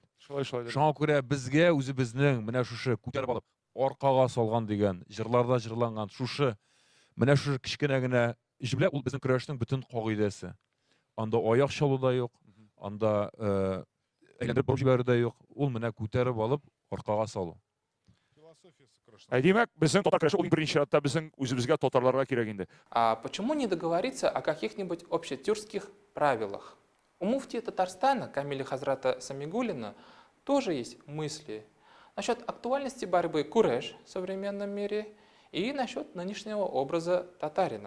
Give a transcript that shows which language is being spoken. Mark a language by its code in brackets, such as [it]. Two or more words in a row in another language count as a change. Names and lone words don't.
[tt] Шуңа күрә безгә үзебезнең менә шушы күтәреп алып, аркага салган дигән, җырларда җырланган шушы менә шушы кичкенә генә җиблә ул безнең көрәшнең бөтен кагыйдәсе. Анда аяк чалу да юк, анда әйләндереп барып җибәрү дә юк. Ул менә күтәреп алып, аркага салу. Демәк, безнең татар көрәше ул беренче чиратта безнең үзебезгә татарларга кирәк инде. [ru] А почему не договориться о каких-нибудь общетюркских правилах? У муфтия Татарстана Камиля Хазрата Самигуллина тоже есть мысли насчет актуальности борьбы куреш в современном мире и насчет нынешнего образа татарина.